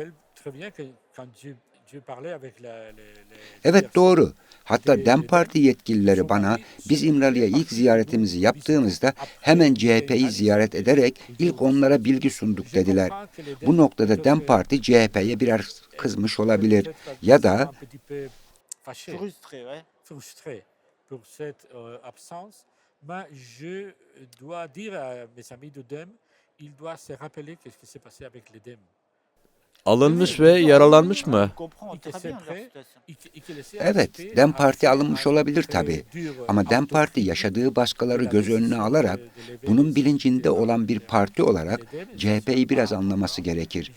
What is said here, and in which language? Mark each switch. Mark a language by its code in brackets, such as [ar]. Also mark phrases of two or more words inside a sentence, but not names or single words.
[tr] Evet doğru. Hatta DEM Parti yetkilileri bana biz İmralı'ya ilk ziyaretimizi yaptığımızda hemen CHP'yi ziyaret ederek ilk onlara bilgi sunduk dediler. Bu noktada DEM Parti CHP'ye biraz kızmış olabilir ya da [fr] Frustré, pour cette absence, mais je dois dire à mes amis de DEM, ils doivent se rappeler qu'est-ce qui s'est passé avec les DEM. [tr] Alınmış ve yaralanmış mı? evet, DEM Parti alınmış olabilir tabii. Ama DEM Parti yaşadığı baskıları göz önüne alarak, bunun bilincinde olan bir parti olarak CHP'yi biraz anlaması gerekir.